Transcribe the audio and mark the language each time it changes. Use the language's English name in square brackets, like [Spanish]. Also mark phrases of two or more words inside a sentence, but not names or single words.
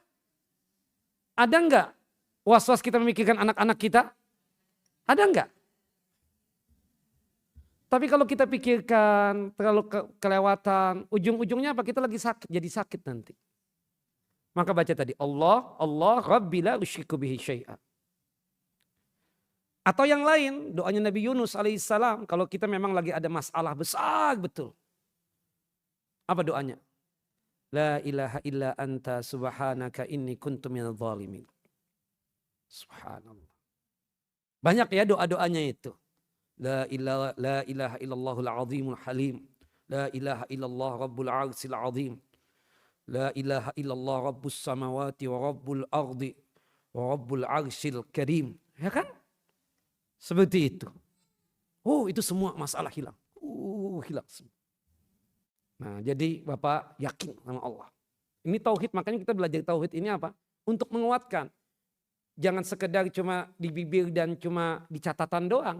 [Indonesian] Ada enggak was-was kita memikirkan anak-anak kita? Ada enggak? Tapi kalau kita pikirkan terlalu kelewatan, ujung-ujungnya apa? Kita lagi sakit, jadi sakit nanti. Maka baca tadi, Allah, [Arabic] ربي لا أشرك به شيئا. [Indonesian] Atau yang lain, doanya Nabi Yunus alaihissalam, kalau kita memang lagi ada masalah besar betul. Apa doanya? [Arabic] لا إله إلا أنت سبحانك إني كنت من الظالمين. [Indonesian] Subhanallah. Banyak ya doa-doanya itu. [Arabic] لا إله إلا الله العظيم الحليم. لا إله إلا الله رب العرش العظيم لا إله إلا الله رب السماوات ورب الأرض ورب العرش الكريم. [Indonesian] Ya kan? Seperti itu. Oh itu semua masalah hilang. Hilang semua. Nah jadi Bapak yakin sama Allah. Ini tauhid, makanya kita belajar tauhid ini apa? Untuk menguatkan. Jangan sekedar cuma di bibir dan cuma di catatan doang.